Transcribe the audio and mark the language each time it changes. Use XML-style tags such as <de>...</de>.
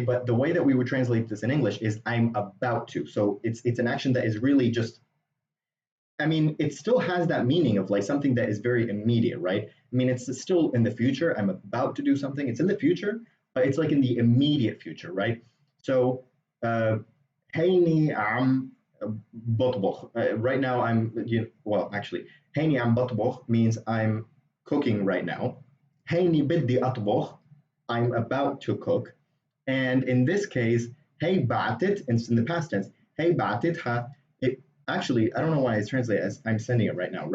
<en>But the way that we would translate this in English is I'm about to. So it's an action that is really just, I mean, it still has that meaning of like something that is very immediate, right? I mean, it's still in the future. I'm about to do something. It's in the future, but it's like in the immediate future, right?</en> <ar>So, هيني عم بطبخ.</ar> <en>Right now, well, actually,</en> <ar>هيني عم بطبخ</ar> <en>means I'm cooking right now.</en> <ar>هيني بدي أطبخ,</ar> <en>I'm about to cook. And in this case, hey بعتت, it's in the past tense, hey بعتتها, it actually, I don't know why it's translated as I'm sending it right now.</en>